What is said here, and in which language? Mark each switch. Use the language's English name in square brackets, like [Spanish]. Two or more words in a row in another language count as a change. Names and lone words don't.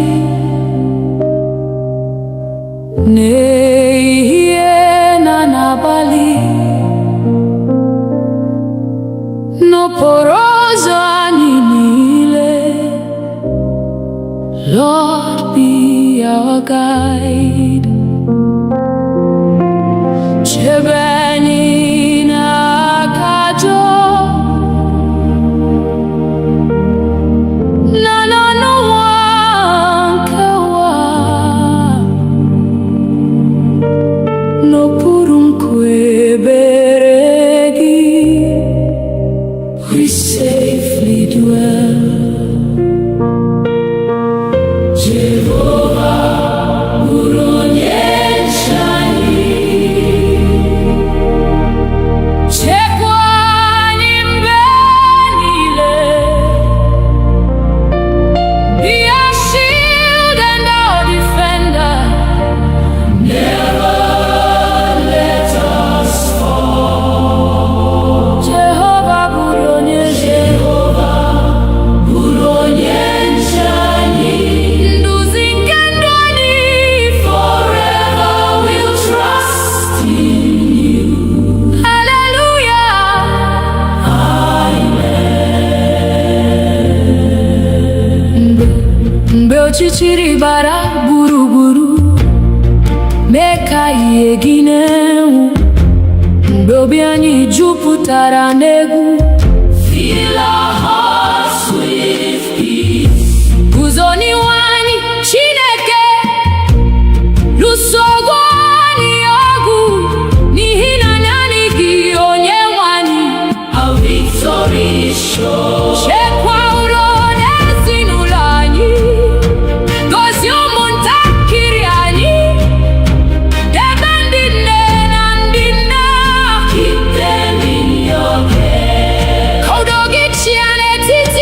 [Igbo] n'ehihie na n'abalị, n'okporo ụzọ anyị niile. [English] Lord, be our guide. [Igbo] Chebe anyị n'aka ajọ na n'ọnụnwa nke ụwa, n'okpuru nkwebere gị [English] we safely dwell. [Igbo] Jehova bụrụ onye nche anyị, chekwa anyị mgbe niile. [English] Be our shield and our defender. Never let us fall. [Igbo] Jehovah bụrụ onye nche anyị, nduzi nke ndụ anyị. [English] Forever we'll trust in you. Hallelujah. [Igbo] Mgbe ọchịchịrị gbara gburugburu, mee ka ihe gị na-enwu. Mgbe obi anyị jupụtara n'egwu, [English] fill our hearts with peace. [Igbo] Guzo n'ihu anyị, Chineke, lụso ọgụ anyị ọgụ, n'ihi na naanị gị Onyenwe anyị. [English] Our victory is sure. [Igbo] Chekwa udo n'ezinụlọ anyị, gọzie ụmụntakịrị anyị, debe ndị nne na ndị nna. [English] Keep them in your care. [Igbo] Ka udo gị chịa n'etiti